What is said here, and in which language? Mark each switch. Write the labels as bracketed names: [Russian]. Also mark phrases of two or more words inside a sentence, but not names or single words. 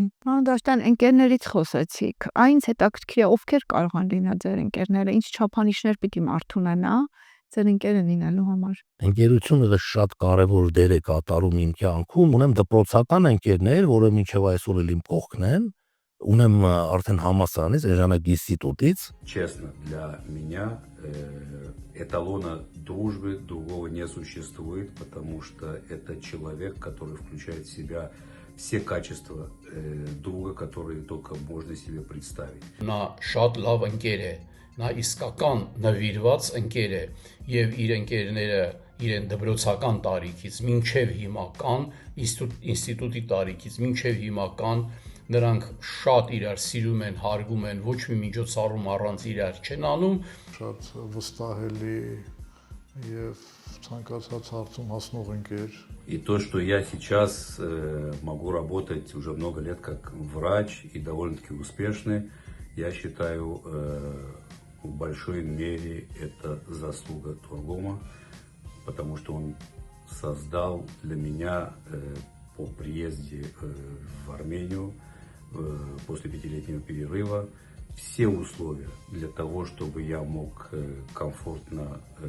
[Armenian] Դաշտան ընկերներից խոսեցիք, այնց հետաքրքիր է ովքեր կարող են լինել ձեր ընկերները, ինչ չափանիշներ պիտի մարդ ունենա ձեր ընկերը լինելու համար։ Ընկերությունը շատ կարևոր դեր է կատարում իմ կյանքում, ունեմ դպրոցական ընկերներ, որը մինչև այսօր էլ իմ կողքն են, ունեմ արդեն համալսարանից, Էժանակ ինստիտուտից։ [Russian] Честно, для меня эталона дружбы другого не существует, потому что это человек, который включает в себя все качества друга, которые только можно себе представить. [Armenian] Նա շատ լավ ընկեր է, նա իսկական նվիրված ընկեր է եւ իր ընկերները իրեն դպրոցական տարիքից մինչեւ հիմա կան, ինստիտուտի տարիքից մինչեւ հիմա կան, նրանք շատ իրար սիրում են, հարգում են, ոչ մի միջոցառում առանց իրար չեն անում։ Շատ վստահելի եւ ցանկացած հարցում հասնող ընկեր։ [Russian] И то, что я сейчас могу работать уже много лет как врач и довольно-таки успешный, я считаю, в большой мере это заслуга Тургома, потому что он создал для меня по приезде в Армению после 5-летнего перерыва все условия для того, чтобы я мог комфортно